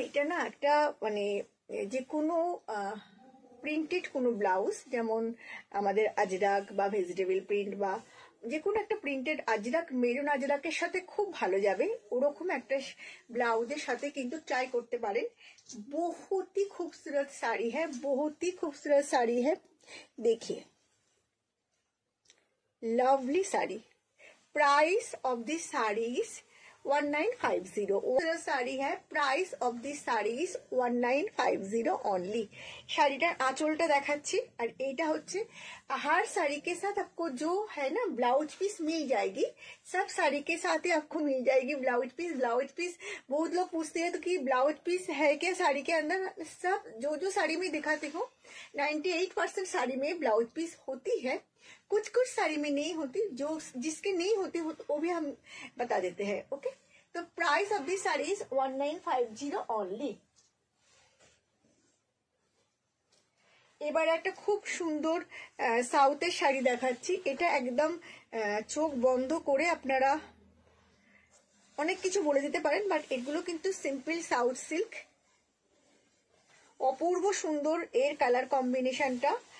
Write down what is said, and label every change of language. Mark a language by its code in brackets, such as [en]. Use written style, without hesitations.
[bn] এটা না একটা মানে যে কোনো প্রিন্টেড কোনো ব্লাউজ, যেমন আমাদের আজরাক বা ভেজিটেবল প্রিন্ট বা যে কোনো একটা প্রিন্টেড আজরাক, মেরুন আজরাকের সাথে খুব ভালো যাবে, ওরকম একটা ব্লাউজের সাথে কিন্তু ট্রাই করতে পারেন। [hi] बहुत ही खूबसूरत साड़ी है, बहुत ही खूबसूरत साड़ी है, देखिए lovely sari. [en] Price of this sari's 1950। [hi] Sari है, [en] Price of this sari's 1950 only. [bn] শাড়িটার আঁচলটা দেখাচ্ছি, আর এইটা হচ্ছে [hi] हर साड़ी के साथ आपको जो है ना ब्लाउज पीस मिल जाएगी, सब साड़ी के साथ ही आपको मिल जाएगी ब्लाउज पीस। ब्लाउज पीस बहुत लोग पूछते हैं तो कि ब्लाउज पीस है क्या साड़ी के अंदर, सब जो जो साड़ी में दिखाती हूँ 98% साड़ी में ब्लाउज पीस होती है, कुछ कुछ साड़ी में नहीं होती, जो जिसके नहीं होती वो भी हम बता देते हैं। [en] Okay, तो price of this sari is 1950 only. [bn] এবার একটা খুব সুন্দর সাউথের শাড়ি দেখাচ্ছি, এটা একদম চোখ বন্ধ করে আপনারা অনেক কিছু বলে দিতে পারেন, বাট এগুলো কিন্তু সিম্পল সাউথ সিল্ক, অপূর্ব সুন্দর এর কালার কম্বিনেশনটা।